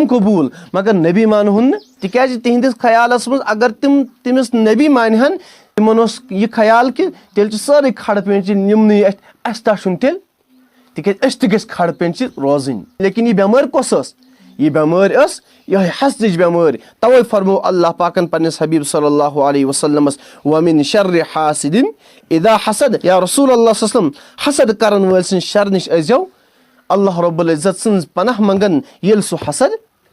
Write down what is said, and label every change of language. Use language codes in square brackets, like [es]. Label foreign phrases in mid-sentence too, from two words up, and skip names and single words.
[ks] قبوٗل مگر نبی مانہون نہٕ تِکیٛازِ تِہنٛدِس خیالس منٛز اگر تِم تٔمِس نبی مانہِ ہن تِمن اوس یہِ خیال کہِ تیٚلہِ چھِ سٲرٕے کھڑ پیٖنچہِ یِمنٕے اَسہِ تہ چھُنہٕ تیٚلہِ تِکیٛازِ أسۍ تہِ گٔژھۍ کھڑ پیٖنچہِ روزٕنۍ لیکن یہِ بٮ۪مٲرۍ کۄس ٲس یہِ بٮ۪مٲرۍ ٲس یِہوٚے حسدٕچ بٮ۪مٲرۍ توے فرمو اللہ پاکن پننِس حبیٖب [ar] صلی اللہ علیہ وسلمس وَمِن شرِ حاسِدٍ اِذا حسد یا رسول اللہ صلی اللہ علیہ وسلم [ks] حسد کرن وٲلۍ سٕنٛدِ شر نِش ٲسۍزیو [ar] اللہ رب العزت [ks] سٕنٛز پناہ منٛگان ییٚلہِ سُہ حسد